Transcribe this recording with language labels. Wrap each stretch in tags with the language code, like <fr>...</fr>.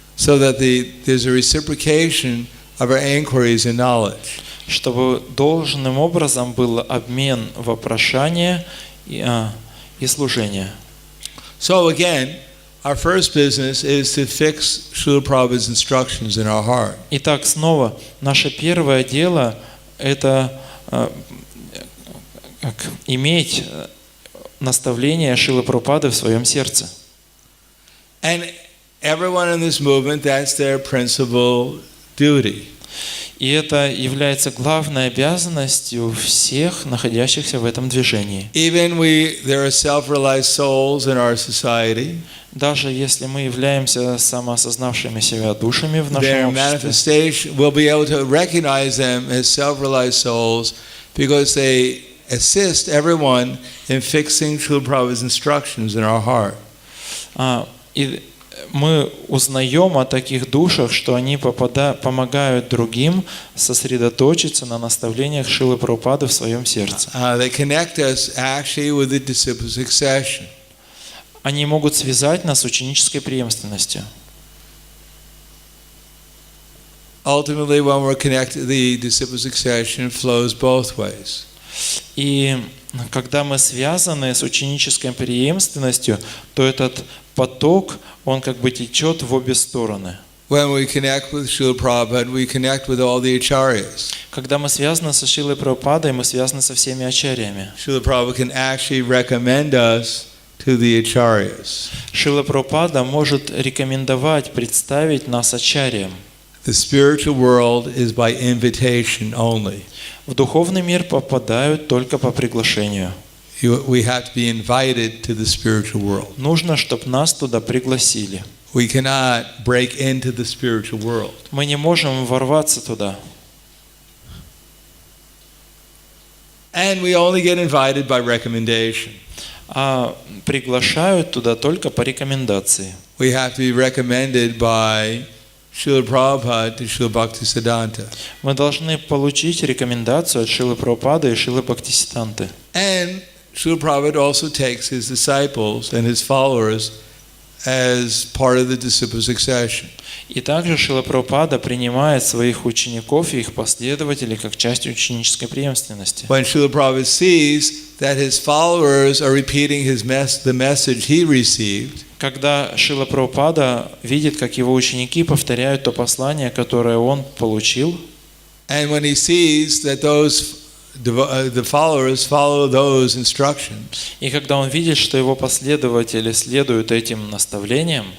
<en>So that there's a reciprocation of our inquiries and knowledge.</en> <ru>Чтобы должным образом был обмен вопрошания и служения.</ru> <en>So again, our first business is to fix Srila Prabhupada's instructions in our heart.</en> <ru>Итак, снова, наше первое дело – это иметь наставление Шрилы Прабхупады в своем сердце.</ru> <en>And everyone in this movement, that's their principal duty.</en> <ru>И это является главной обязанностью всех, находящихся в этом движении.</ru> <en>Even there are self-realized souls in our society.</en> <ru>Даже если мы являемся самоосознавшими себя душами в</ru> <en>Their</en> <ru>нашем обществе,</ru> <en>manifestation, we'll be able to recognize them as self-realized souls because they assist everyone in fixing Srila Prabhupada's instructions in our heart.</en> <ru>и мы узнаем о таких душах, что они помогают другим сосредоточиться на наставлениях Шрилы Прабхупады в своем сердце.</ru> <en>They connect us actually with the disciple succession.</en> <ru>Они могут связать нас с ученической преемственностью.</ru> <en>Ultimately, when we're connected, the disciple succession flows both ways.</en> <ru>И когда мы связаны с ученической преемственностью, то этот поток, он как бы течет в обе стороны.</ru> <en>When we connect with Srila Prabhupada, we connect with all the acharyas.</en> <ru>Когда мы связаны со Шрилой Прабхупадой, мы связаны со всеми ачарьями.</ru> <en>Srila Prabhupada can actually recommend us to the acharyas.</en> <ru>Шрила Прабхупада может рекомендовать, представить нас ачарьям.</ru> <en>The spiritual world is by invitation only.</en> <ru>В духовный мир попадают только по приглашению.</ru> <en>We have to be invited to the spiritual world.</en> <ru>Нужно, чтобы нас туда пригласили.</ru> <en>We cannot break into the spiritual world.</en> <ru>Мы не можем ворваться туда.</ru> <en>And we only get invited by recommendation.</en> <ru>А приглашают туда только по рекомендации.</ru> <en>We have to be recommended by Srila Prabhupada to Srila Bhaktisiddhanta.</en> <ru>Мы должны получить рекомендацию от Шрилы Прабхупады и Шрилы Бхактисиддханты.</ru> <en>And Srila Prabhupada also takes his disciples and his followers as part of the disciple succession.</en> <ru>И также Шрила Прабхупада принимает своих учеников и их последователей как часть ученической преемственности.</ru> <en>When Srila Prabhupada sees that his followers are repeating the message he received,</en> <ru>Когда Шрила Прабхупада видит, как его ученики повторяют то послание, которое он получил,</ru> <en>and when he sees that the followers follow those instructions,</en> <ru>и когда он видит, что его последователи следуют этим наставлениям,</ru>